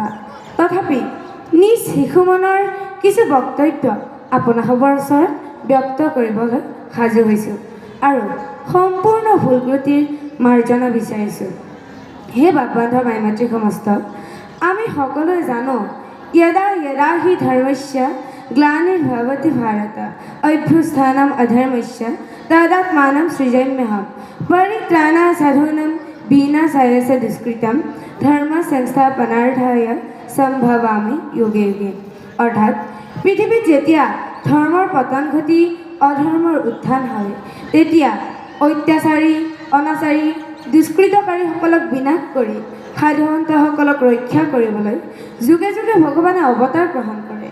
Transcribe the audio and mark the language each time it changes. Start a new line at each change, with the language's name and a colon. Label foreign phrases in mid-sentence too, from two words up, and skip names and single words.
Assamese: তথাপি নিজ শিশু মনৰ কিছু বক্তব্য আপোনাসৱৰ ওচৰত ব্যক্ত কৰিবলৈ সাজু হৈছোঁ আৰু সম্পূৰ্ণ ভুলক্ৰুটিৰ মাৰ্জনা বিচাৰিছোঁ। হে বাপবান্ধৱ মাই মাতৃ সমস্ত, আমি সকলোৱে জানো
Sanskrit: यदा यदा हि धर्मस्य ग्लानिर्भवति भारत अभ्युत्थानम् अधर्मस्य तदात्मानं सृजाम्यहं परित्राणाय साधूनां विनाशाय च दुष्कृतं धर्म संस्थापनार्थाय सम्भवामि युगे युगे।
Assamese: অৰ্থাৎ পৃথিৱীত যেতিয়া ধৰ্মৰ পতন ঘটি অধৰ্মৰ উত্থান হয় তেতিয়া অত্যাচাৰী অনাচাৰী দুষ্কৃতকাৰীসকলক বিনাশ কৰি সাধুসন্তসকলক ৰক্ষা কৰিবলৈ যুগে যুগে ভগৱানে অৱতাৰ গ্ৰহণ কৰে।